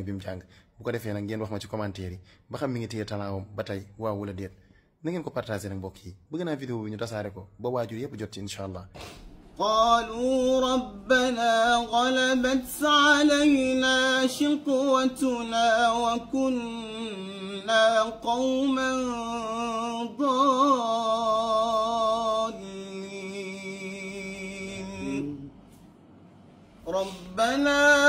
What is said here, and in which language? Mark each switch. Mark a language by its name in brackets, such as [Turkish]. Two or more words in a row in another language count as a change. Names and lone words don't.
[Wolof] bi mu jàng bu ko defee nag ngeen wax ma ci commentaire yi ba xam mi ngi téye talentam ba tey waaw wala déet na ngeen ko partagé nag mbokk yi bëgg naa vidéo bi ñu tasaare ko ba waajur yëpp jot ci [Arabic] إن شاء الله. قالوا ربنا غلبت علينا شقوتنا وكنا قوما ضالين ربنا